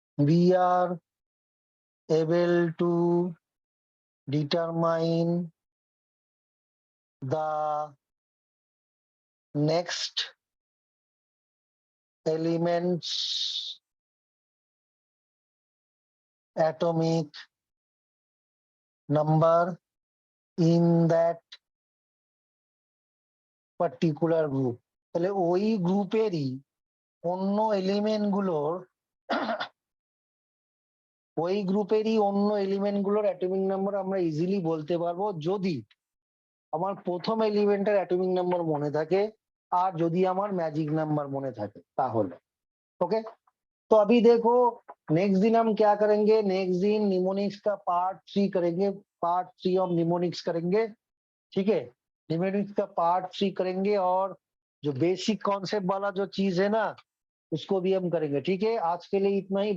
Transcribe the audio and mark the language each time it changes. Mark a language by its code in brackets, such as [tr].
[en] we are able to determine the next element's atomic number in that particular group। [bn] তাহলে ওই গ্রুপেরই অন্য element গুলোর ওই গ্রুপেরই অন্য এলিমেন্ট গুলোর অ্যাটমিক নাম্বার আমরা ইজিলি বলতে পারবো যদি আমার প্রথম এলিমেন্টের অ্যাটমিক নাম্বার মনে থাকে আর যদি আমার मैजिक नंबर মনে থাকে তাহলে। [hi] ओके, तो अभी देखो नेक्स्ट दिन हम क्या करेंगे, नेक्स्ट दिन निमोनिक्स का पार्ट 3 करेंगे। पार्ट 3 ऑफ निमोनिक्स करेंगे, ठीक है। निमोनिक्स का पार्ट 3 करेंगे और जो बेसिक कॉन्सेप्ट वाला जो चीज है ना उसको भी हम करेंगे, ठीक है। आज के लिए इतना ही।